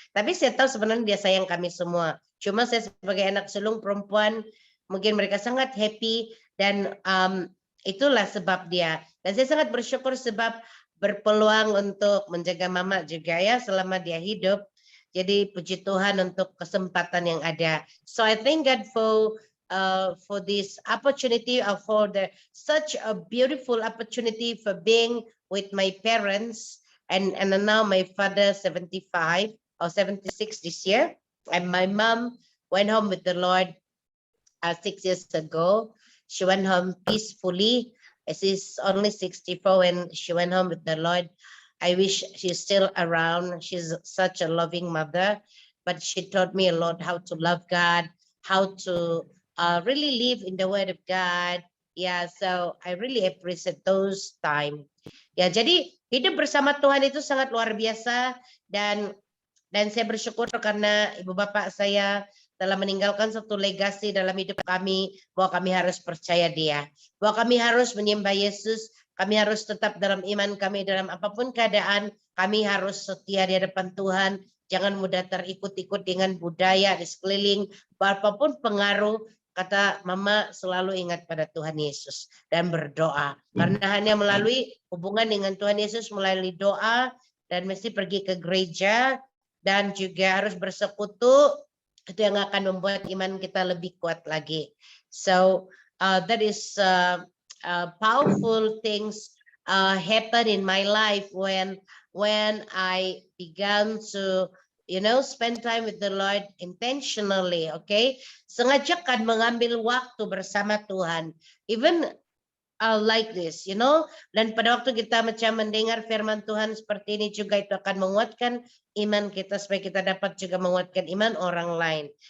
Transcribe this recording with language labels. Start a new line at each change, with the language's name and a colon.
Malay: Tapi saya tahu sebenarnya dia sayang kami semua. Cuma saya sebagai anak sulung perempuan, mungkin mereka sangat happy, dan itulah sebab dia. Dan saya sangat bersyukur sebab berpeluang untuk menjaga mama juga ya selama dia hidup. Jadi puji Tuhan untuk kesempatan yang ada.
English: So I thank God for this opportunity, for such a beautiful opportunity for being with my parents, and now my father 75 or 76 this year, and my mom went home with the Lord 6 years ago. She went home peacefully. She's only 64 when she went home with the Lord. I wish she's still around. She's such a loving mother, but she taught me a lot how to love God, how to really live in the Word of God. Yeah, so I really appreciate those time.
Malay: Ya, jadi hidup bersama Tuhan itu sangat luar biasa, dan saya bersyukur karena ibu bapak saya telah meninggalkan satu legasi dalam hidup kami, bahwa kami harus percaya Dia, bahwa kami harus menyembah Yesus, kami harus tetap dalam iman kami dalam apapun keadaan, kami harus setia di hadapan Tuhan, jangan mudah terikut-ikut dengan budaya di sekeliling, apapun pengaruh. Kata mama, selalu ingat pada Tuhan Yesus dan berdoa. Karena hanya melalui hubungan dengan Tuhan Yesus, melalui doa, dan mesti pergi ke gereja, dan juga harus bersekutu, itu yang akan membuat iman kita lebih kuat lagi.
English: So that is powerful things happen in my life when I began to spend time with the Lord intentionally.
Malay: Okay, sengajakan mengambil waktu bersama Tuhan,
English: even like this,
Malay: dan pada waktu kita macam mendengar firman Tuhan seperti ini juga, itu akan menguatkan iman kita supaya kita dapat juga menguatkan iman orang lain.